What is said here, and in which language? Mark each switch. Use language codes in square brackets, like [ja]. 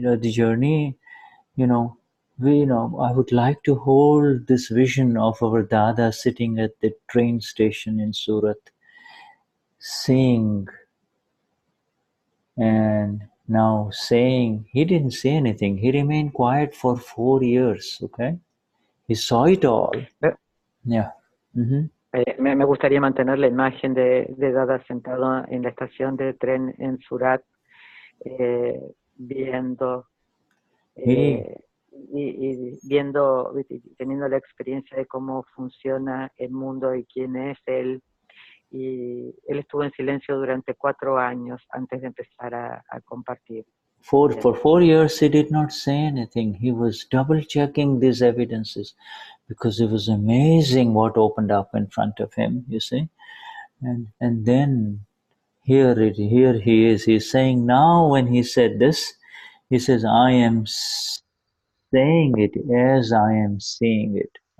[en] The journey, I would like to hold this vision of our Dada sitting at the train station in Surat, seeing, and now saying, he didn't say anything. He remained quiet for 4 years, okay? He saw it all. Yeah. Mm-hmm. [es] Me gustaría mantener la imagen de Dada sentado en la estación de tren en Surat, viendo... y viendo, teniendo la experiencia de cómo funciona el mundo y quién es él, y él estuvo en silencio durante 4 años antes de empezar a compartir. [en] For 4 years he did not say anything. He was double checking these evidences because it was amazing what opened up in front of him, you see. And then here he is. He's saying now, when he said this, he says, I am saying it as I am seeing it.